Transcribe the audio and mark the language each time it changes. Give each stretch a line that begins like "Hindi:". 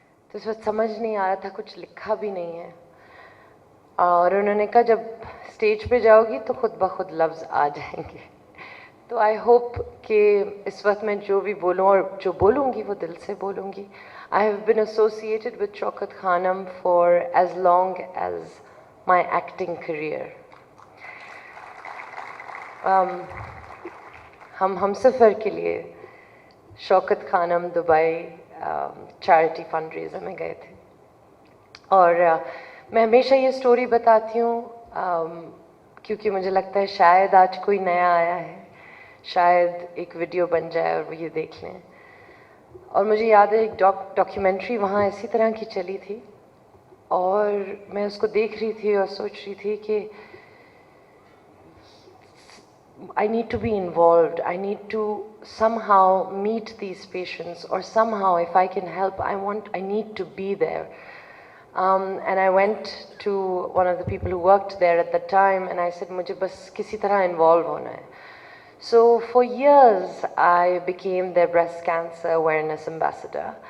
Urdu: تو اس وقت سمجھ نہیں آ رہا تھا, کچھ لکھا بھی نہیں ہے. اور انہوں نے کہا جب اسٹیج پہ جاؤ گی تو خود بخود لفظ آ جائیں گے. تو
English: I hope
Urdu: کہ اس وقت میں جو بھی بولوں اور جو بولوں گی وہ دل سے بولوں گی.
English: I have been associated with Shaukat Khanum for as long as my acting career.
Urdu: ہم سفر کے لیے شوکت خانم دبئی چیریٹی فنڈ ریزر میں گئے تھے. اور میں ہمیشہ یہ سٹوری بتاتی ہوں کیونکہ مجھے لگتا ہے شاید آج کوئی نیا آیا ہے, شاید ایک ویڈیو بن جائے اور وہ یہ دیکھ لیں. اور مجھے یاد ہے ایک ڈاکیومنٹری وہاں اسی طرح کی چلی تھی, اور میں اس کو دیکھ رہی تھی اور سوچ رہی تھی کہ
English: I need to be involved. I need to somehow meet these patients, or somehow if I can help, I need to be there. And I went to one of the people who worked there at the time and I said,
Urdu: mujhe bas kisi tarah involve hona hai.
English: So for years I became their breast cancer awareness ambassador.